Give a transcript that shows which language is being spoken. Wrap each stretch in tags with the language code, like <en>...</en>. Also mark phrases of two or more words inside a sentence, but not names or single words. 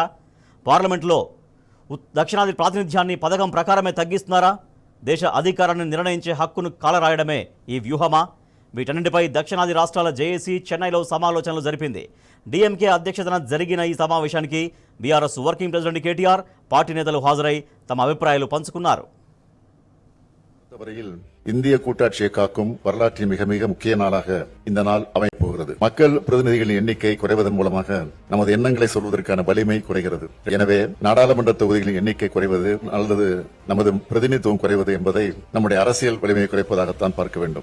<te>పార్లమెంట్లో దక్షిణాది ప్రాతినిధ్యాన్ని పథకం ప్రకారమే తగ్గిస్తున్నారా? దేశ అధికారాన్ని నిర్ణయించే హక్కును కాలరాయడమే ఈ వ్యూహమా? వీటన్నింటిపై దక్షిణాది రాష్ట్రాల జేఏసీ చెన్నైలో సమాలోచనలు జరిపింది. డీఎంకే అధ్యక్షతన జరిగిన ఈ సమావేశానికి బీఆర్ఎస్</te> <en>working president</en> <te>కేటీఆర్, పార్టీ నేతలు హాజరై తమ అభిప్రాయాలు పంచుకున్నారు.</te> <ta>இந்திய கூட்டாட்சியை காக்கும் வரலாற்றின் மிக மிக முக்கிய நாளாக இந்த நாள் அமைப்போகிறது. மக்கள் பிரதிநிதிகளின் எண்ணிக்கை குறைவதன் மூலமாக நமது எண்ணங்களை சொல்வதற்கான வலிமை குறைகிறது. எனவே நாடாளுமன்ற தொகுதிகளின் எண்ணிக்கை குறைவது அல்லது நமது பிரதிநிதித்துவம் குறைவது என்பதை நம்முடைய அரசியல் வலிமையை குறைப்பதாகத்தான் பார்க்க வேண்டும்.</ta>